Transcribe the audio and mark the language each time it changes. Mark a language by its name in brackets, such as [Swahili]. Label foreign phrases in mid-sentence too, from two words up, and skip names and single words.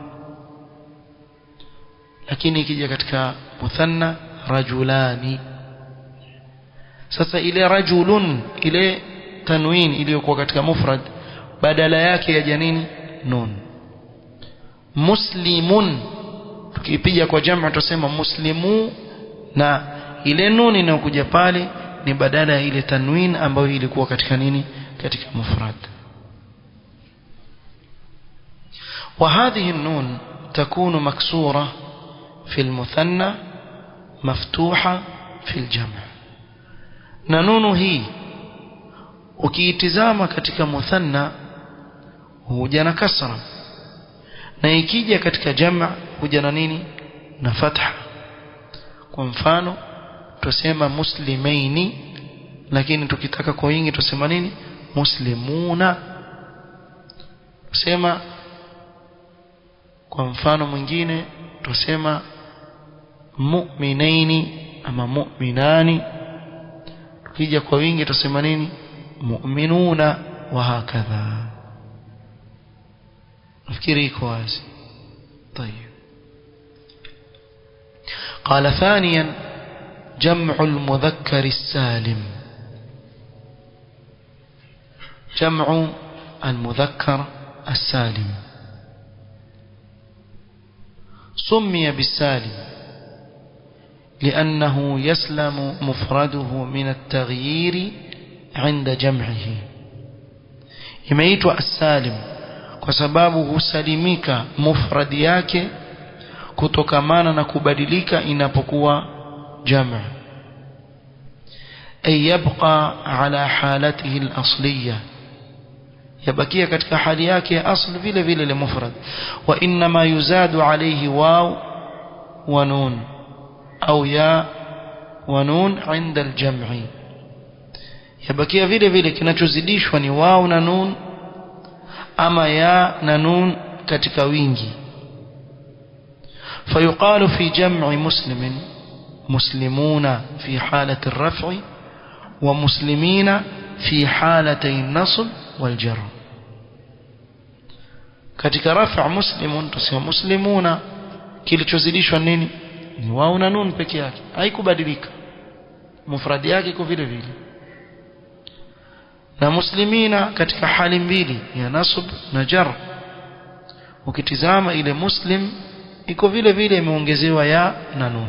[Swahili] lakini ikija katika muthanna rajulani sasa ile rajulun ile tanwin iliyokuwa katika mufrad badala yake yaja nini nun muslimun tukipiga kwa jamaa tusema muslimu na ile nun inayokuja pale ni badala ya ile tanwin ambayo ilikuwa katika nini katika mufrad. [Arabic] وهذه النون تكون مكسورة في المثنى مفتوحة في الجمع نون هي [Swahili] ukiitizama katika muthanna huja na kasra na ikija katika jamaa huja na nini na fatha kwa mfano tusema muslimaini lakini tukitaka kwa wingi tusema nini muslimuna tusema kwa mfano mwingine tusema mu'minaini ama mu'minani tukija kwa wingi tusema nini mu'minuna [Arabic] وهكذا [Swahili] nafikiri iko wazi. [Arabic] طيب قال ثانيا جمع المذكر السالم جمع المذكر السالم سمي بالسالم لأنه يسلم مفرده من التغيير عند جمعه [Swahili] imeitwa السالم kwa sababu husalimika mufradi yake kutokamana na kubadilika inapokuwa jamaa [Arabic] أي يبقى على حالته الأصلية [Swahili] yabakia katika hali yake ya asl vile vile ile mufrad [Arabic] وإنما يزاد عليه واو ونون أو ياء ونون عند الجمع [Swahili] yabakia vile vile kinachozidishwa ni waw na nun ama ya na nun katika wingi [Arabic] فيقال في جمع مسلم مسلمون في حالة الرفع ومسلمين في حالتي النصب والجر [Swahili] katika rafa muslimun tusema muslimuna, kilichozidishwa nini? Ni wao na nun peke yake, haikubadilika, mufradi yake iko vile vile. Na muslimina katika hali mbili ya nasb na jar, ukitizama ile muslim iko vile vile imeongezewa ya na nun.